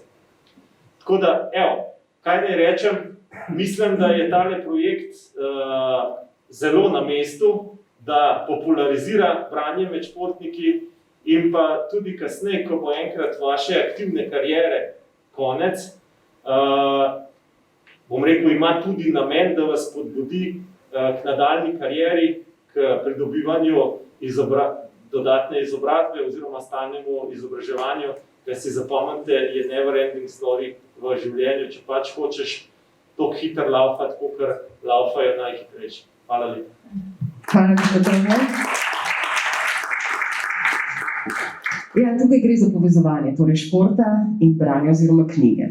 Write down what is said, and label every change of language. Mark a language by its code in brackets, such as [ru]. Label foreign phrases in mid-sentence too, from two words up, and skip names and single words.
[sl] Tako da, evo, kaj naj rečem, mislim, da je tale projekt zelo na mestu, da popularizira branje med športniki in pa tudi kasneje, ko bo enkrat vaše aktivne kariere konec, bom rekel, ima tudi namen, da vas spodbudi k nadaljnji karieri, k pridobivanju dodatne izobrazbe oziroma stalnemu izobraževanju, ker si zapomnite, je [en] never ending story [sl] v življenju, če pač hočeš toliko hitro laufati, kakor laufajo najhitrejši. Hvala lepa. Hvala, gospod Trener. Ja, tukaj gre za povezovanje, torej športa in branja oziroma knjige.